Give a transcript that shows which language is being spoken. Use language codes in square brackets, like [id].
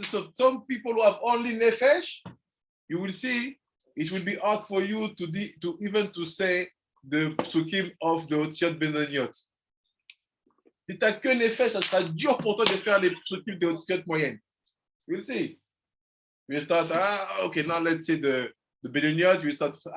[en] So some people who have only nefesh, you will see, it will be hard for you to even to say the psukim of the otiot benoniot. [fr] Si tu n'as que nefesh, ça sera dur pour toi de faire les psukim des otiot moyennes. [en] You will see. You start, okay, now let's say the benoniot, you start,